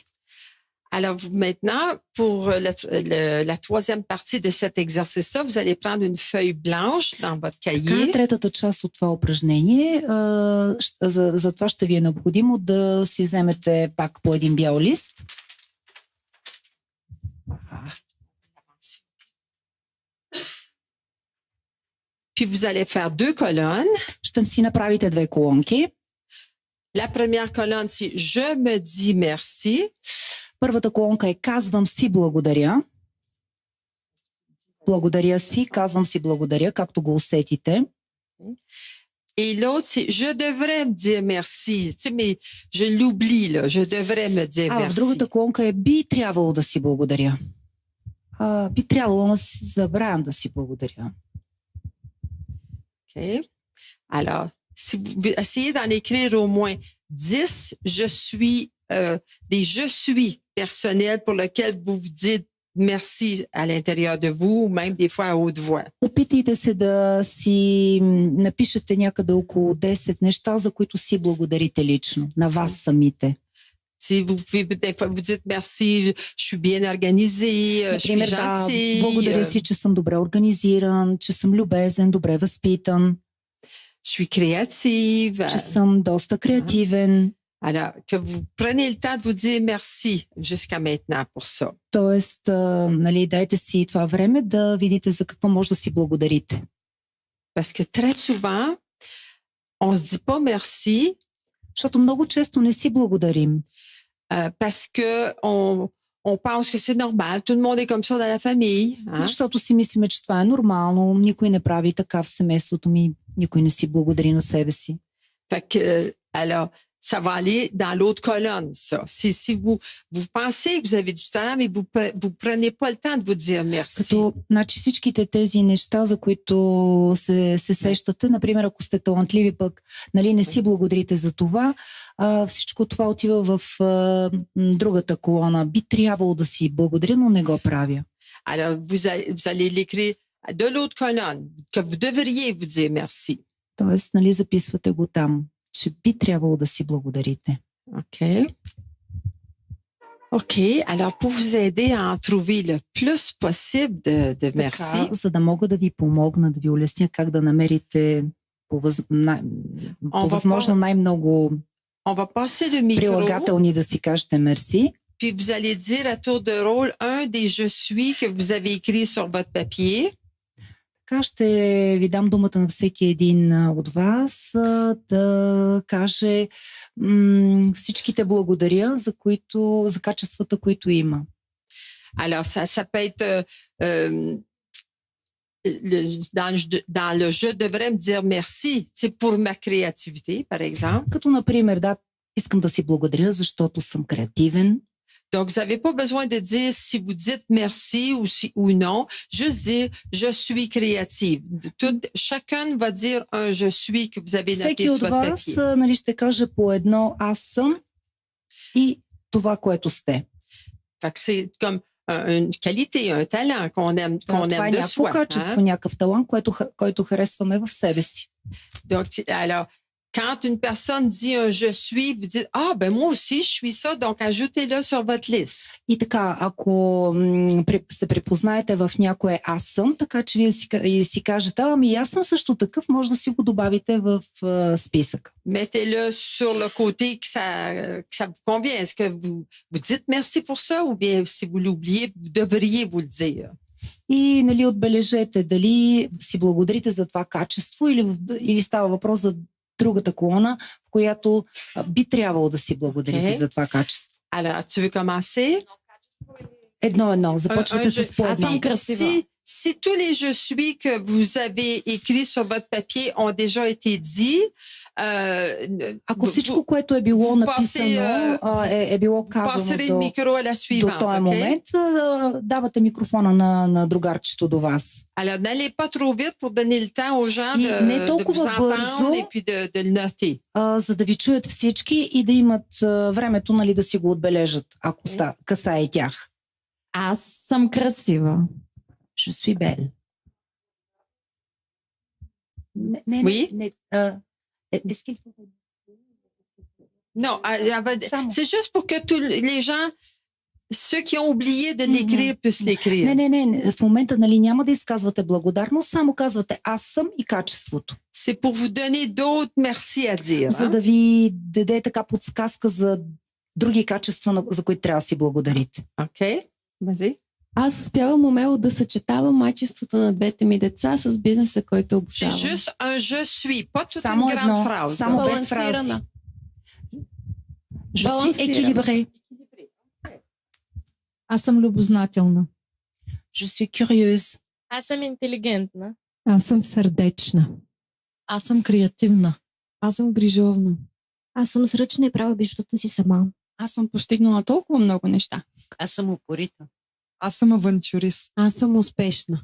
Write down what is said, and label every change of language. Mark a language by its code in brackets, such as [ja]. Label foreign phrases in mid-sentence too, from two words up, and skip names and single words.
[fr] Alors maintenant, pour la troisième partie de cet exercice-là, vous allez prendre une feuille blanche dans votre [bg] Така, [fr] cahier. [bg] третата част от това упражнение, за това ще ви е необходимо да си вземете пак по един бял лист. [fr] Puis vous allez faire deux colonnes. [bg] Ще си направите две колонки. [fr] La première colonne, c'est je me dis merci. [bg] Първата колонка е казвам си благодаря. Благодаря си, казвам си благодаря, както го усетите. [fr] Et l'autre, c'est je devrais me dire merci. Tu sais, mais je l'oublie, là. Je devrais me dire [bg] В [fr] merci. [bg] другата колонка е би трябвало да си благодаря. Би трябвало да си забравям да си благодаря. [fr] OK. Alors, si vous essayez d'en écrire au moins 10, je suis, des je suis personnels pour lesquels vous vous dites merci à l'intérieur de vous, ou même des fois à haute voix. [bg] Опитайте се да си напишете някъде около 10 неща, за които си благодарите лично, на вас самите. [fr] Si vous pouvez, des fois, vous dites merci, je suis bien organisé, je suis [bg] Например, [fr] gentil. [bg] благодаря си, че съм добре организиран, че съм любезен, добре възпитан, [fr] Je suis créative. [bg] че съм доста креативен. [fr] Alors, que vous prenez le temps de vous dire merci jusqu'à maintenant pour ça. [bg] Тоест, дайте си това време да видите за какво може да си благодарите. [fr] Parce que très souvent, on se dit pas merci. [bg] Защото много често не си благодарим. [fr] Parce que on pense que c'est normal. Tout le monde est comme ça dans la famille. Hein? [bg] Защото си мислиме, че това е нормално. Никой не прави така в семейството ми. Никой не си благодари на себе си. [fr] Fait que, alors, ça va aller dans l'autre colonne, ça. Si vous pensez que vous avez du talent, mais vous prenez pas le temps de vous dire merci. [bg] Като, значи всичките тези неща, за които се сещате, например, ако сте талантливи пък, не си благодарите за това, всичко това отива в другата колона. Би трябвало да си благодаря, но не го правя. [fr] Alors, vous allez l'écrire de l'autre colonne, que vous devriez vous dire merci. [bg] Тоест, записвате го там, че би трябвало да си благодарите. [fr] OK, alors pour vous aider à en trouver le plus possible de merci. [bg] Така, за да мога да ви помогна, да ви улесня как да намерите по възможно най-много прилагателни да си кажете мерси. [fr] Puis vous allez dire à tour de rôle un des je suis que vous avez écrit sur votre papier. [bg] Така ще ви дам думата на всеки един от вас да каже всичките благодаря за качествата, които има. [fr] Alors, ça peut être dans le je devrais me dire merci, pour ma créativité, par exemple. [bg] Като, например, да, искам да си благодаря, защото съм креативен. [fr] Donc, vous n'avez pas besoin de dire si vous dites merci ou non. Juste dire je suis créative. Chacun va dire un je suis que vous avez noté sur votre papier. [bg] Всеки от вас ще каже по едно аз съм и това, което сте. [fr] Fait que c'est comme une qualité, un talent qu'on aime de soi. [bg] Това е качество, някакъв талант, който харесваме в себе си. [fr] Donc, alors, quand une personne dit un je suis, vous dites ah ben moi aussi je suis ça, donc ajoutez-le sur votre liste. [bg] И така, ако се препознаете в някое аз съм, така че вие си кажете, ами аз съм също такъв, може да си го добавите в списък. [fr] Mettez-le sur le côté que ça vous convient. Est-ce que vous dites merci pour ça ou bien si vous l'oubliez, vous devriez vous le dire. [bg] И отбележете дали си благодарите за това качество или става въпрос за другата колона, в която би трябвало да си благодарите за това качество. [fr] Alors, tu veux commencer? [bg] Едно. Започвате с по-едно. [fr] Si tous les je suis que vous avez écrits sur votre papier ont déjà été dits, [bg] ако всичко, което е било написано, е било казано до този момент, давате микрофона на другарчето до вас. [fr] Alors, n'allez pas trop vite pour donner le temps aux gens de vous entendre et puis de le noter. [bg] За да ви чуят всички и да имат времето, да си го отбележат, ако касае тях. Аз съм красива. [fr] Je suis belle. Oui. Est-ce qu'il faut... Non, c'est juste pour que tous les gens, ceux qui ont oublié de l'écrire, puissent l'écrire. [bg] Не. В момента няма да изказвате благодарност, само казвате аз съм и качеството. [fr] C'est pour vous donner d'autres merci à dire. [bg] За да ви даде така подсказка за други качества, за които трябва да си благодарите. Окей, [fr] vas-y. [bg] Аз успявам умело да съчетавам майчеството на двете ми деца с бизнеса, който обучавам. [fr] C'est juste un je suis, pas toute une grande phrase. [bg] Само без фрази. [fr] Je suis équilibrée. [bg] Аз съм любознателна. [fr] Je suis curieuse. [bg] Аз съм интелигентна. Аз съм сърдечна. Аз съм креативна. Аз съм грижовна. Аз съм сръчна и правя бижутата си сама. Аз съм постигнала толкова много неща. Аз съм упорита. Аз съм авантюрист. Аз съм успешна.